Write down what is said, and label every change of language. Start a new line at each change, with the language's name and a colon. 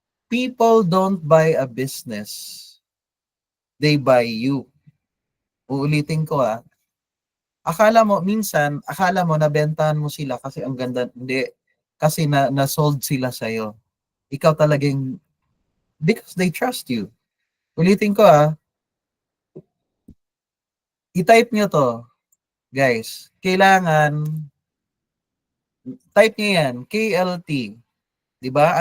English: People don't buy a business. They buy you.
Filipino: Uulitin ko ah. Akala mo nabentahan mo sila kasi ang ganda. Hindi. Kasi na-sold sila sa'yo. Ikaw talagang,
English: because they trust you.
Filipino: Ulitin ko ah. I-type nyo to, guys. Kailangan, type nyo yan, KLT. 'Di ba?